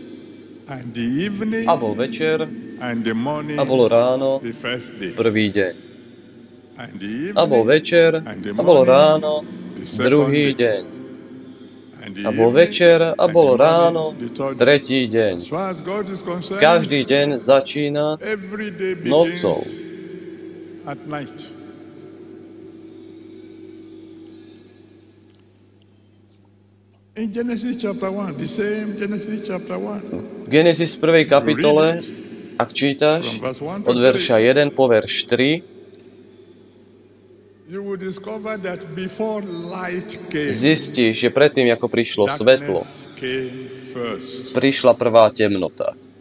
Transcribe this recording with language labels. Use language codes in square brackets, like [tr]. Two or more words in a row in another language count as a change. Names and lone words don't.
[sk] A bol večer, a bolo ráno, prvý deň. A bol večer, a bolo ráno, druhý deň. A bol večer, a bolo ráno, tretí deň. Každý deň začína nocou. [en] In Genesis chapter 1, the same Genesis chapter 1. [sk] V Genesis 1. kapitole, ak čítaš, od verša 1 po verš 3, zistíš, že predtým, ako prišlo svetlo, prišla prvá temnota.